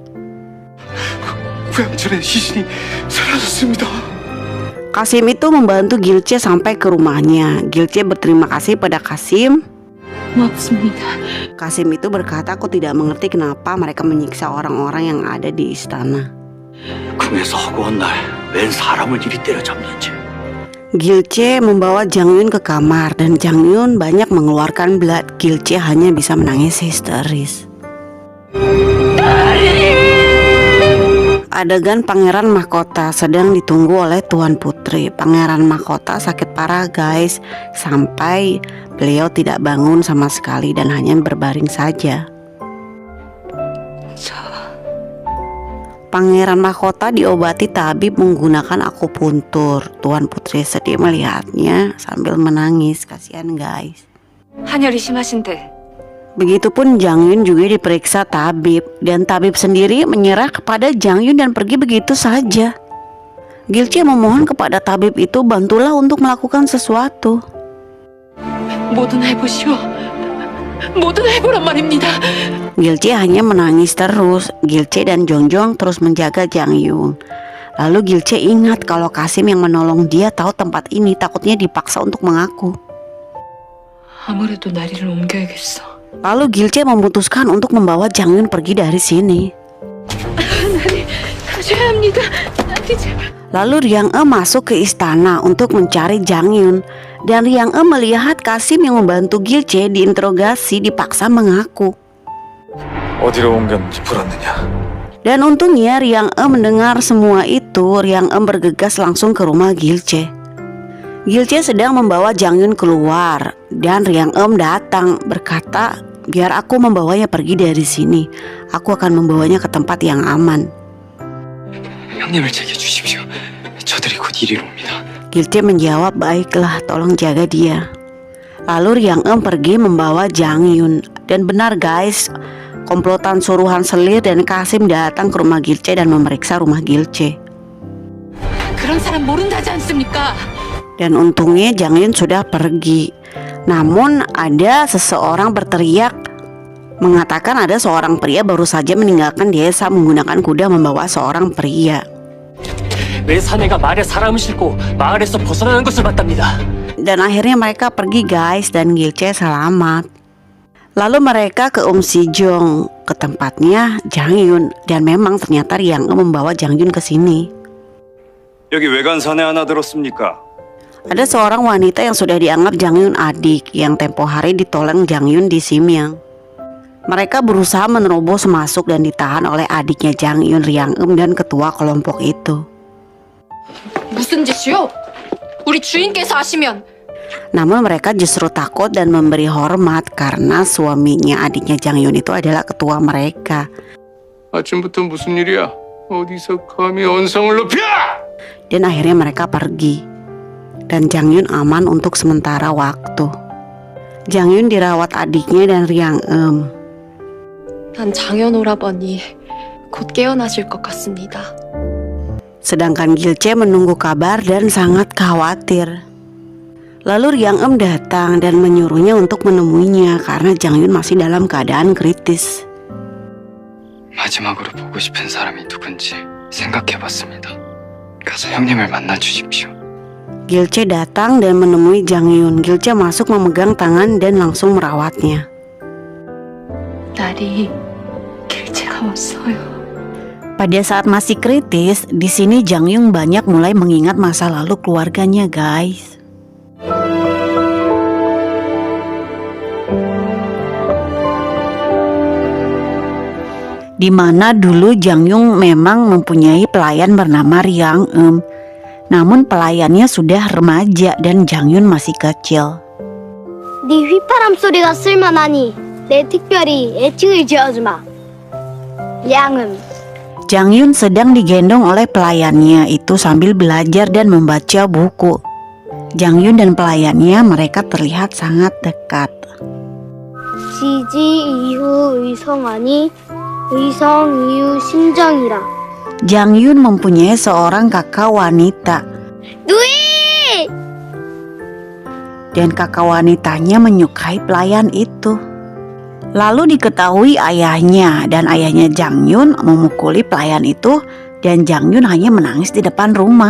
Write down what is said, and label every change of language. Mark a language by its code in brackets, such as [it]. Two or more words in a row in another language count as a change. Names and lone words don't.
[id] Kasim itu membantu Gilce sampai ke rumahnya. Gilce berterima kasih pada Kasim. [ko] 고맙습니다. [id] Kasim itu berkata, aku tidak mengerti kenapa mereka menyiksa orang-orang yang ada di istana. [ko] 궁에서 허구한 날 웬 사람을 이리 때려잡는지. [id] Gilce membawa Jang Yun ke kamar dan Jang Yun banyak mengeluarkan blood. Gilce hanya bisa menangis histeris. Adegan Pangeran Mahkota sedang ditunggu oleh Tuan Putri. Pangeran Mahkota sakit parah guys, sampai beliau tidak bangun sama sekali dan hanya berbaring saja. Pangeran Mahkota diobati tabib menggunakan akupuntur. Tuan Putri sedih melihatnya sambil menangis, kasihan guys. [ko] 한열이 심하신데 [id] Begitupun Jang Yun juga diperiksa tabib, dan tabib sendiri menyerah kepada Jang Yun dan pergi begitu saja. Gilce memohon kepada tabib itu, bantulah untuk melakukan sesuatu. [ko] 뭐든 해보시오. 뭐든 해보란 말입니다. [id] Gilce hanya menangis terus. Gilce dan Jongjong terus menjaga Jang Yun. Lalu Gilce ingat kalau Kasim yang menolong dia tahu tempat ini, takutnya dipaksa untuk mengaku. [ko] 아무래도 나리를 옮겨야겠어. [id] Lalu Gilce memutuskan untuk membawa Jang Yun pergi dari sini. [ko] 가셔야 합니다. 나리 제발. [id] Lalu Riang E masuk ke istana untuk mencari Jang Yun, dan Riang E melihat Kasim yang membantu Gilce diinterogasi dipaksa mengaku. [ko] 어디로 옮겼는지 물었느냐? [id] Dan untungnya Riang E mendengar semua itu. Riang E bergegas langsung ke rumah Gilce. Gilce sedang membawa Jang Yun keluar, dan Riang E datang berkata, biar aku membawanya pergi dari sini. Aku akan membawanya ke tempat yang aman. [ko] 형님을 챙겨주십시오. 저들이 곧 이리로 옵니다. [id] Gilce menjawab, baiklah, tolong jaga dia. Lalu Riang E pergi membawa Jang Yun. Dan benar guys, komplotan suruhan Selir dan Kasim datang ke rumah Gilce dan memeriksa rumah Gilce. [ko] 그런 사람 모른다지 않습니까? [id] Dan untungnya Jang Yun sudah pergi. Namun ada seseorang berteriak mengatakan ada seorang pria baru saja meninggalkan desa menggunakan kuda membawa seorang pria. [ko] 왜 사내가 말에 사람을 싣고 마을에서 벗어나는 것을 봤답니다. [id] Dan akhirnya mereka pergi guys, dan Gilce selamat. Lalu mereka ke Si-jong, ke tempatnya Jang Yun, dan memang ternyata Riang E membawa Jang Yun ke sini. [ko] 여기 외간 사내 하나 들었습니까? [id] Ada seorang wanita yang sudah dianggap Jang Yun adik, yang tempo hari ditolong Jang Yun di Simyang. Mereka berusaha menerobos masuk dan ditahan oleh adiknya Jang Yun, Riang E, dan ketua kelompok itu. [ko] 무슨 짓이요? 우리 주인께서 아시면. [id] Namun mereka justru takut dan memberi hormat karena suaminya adiknya Jang Yun itu adalah ketua mereka. [ko] 아침부터 무슨 일이야? 어디서 감히 언성을 높여? [id] Dan akhirnya mereka pergi. Dan Jang Yun aman untuk sementara waktu. Jang Yun dirawat adiknya dan Riang E. [ko] 난 장현 오라버니 곧 깨어나실 것 같습니다. [id] Sedangkan Gilce menunggu kabar dan sangat khawatir. Lalu Riang E datang dan menyuruhnya untuk menemuinya karena Jang Yun masih dalam keadaan kritis. [ko] 마지막으로 보고 싶은 사람이 누군지 생각해봤습니다. 가서 형님을 만나 주십시오. [id] Gilce datang dan menemui Jang Yun. Gilce masuk memegang tangan dan langsung merawatnya. [ko] 나리 길체가 왔어요. [id] Pada saat masih kritis, di sini Jang Yun banyak mulai mengingat masa lalu keluarganya guys. Di mana dulu Jang Yun memang mempunyai pelayan bernama Riang E. Namun pelayannya sudah remaja dan Jang Yun masih kecil. [ko] 네 휘파람 소리가 쓸만하니 내 특별히 애칭을 지어주마. 양음. [id] Jang Yun sedang digendong oleh pelayannya itu sambil belajar dan membaca buku. Jang Yun dan pelayannya mereka terlihat sangat dekat. [ko] 지지 이후 의성하니 의성 이후 심정이라. [id] Jang Yun mempunyai seorang kakak wanita. [ko] 누이! [id] Dan kakak wanitanya menyukai pelayan itu. Lalu diketahui ayahnya, dan ayahnya Jang Yun memukuli pelayan itu, dan Jang Yun hanya menangis di depan rumah.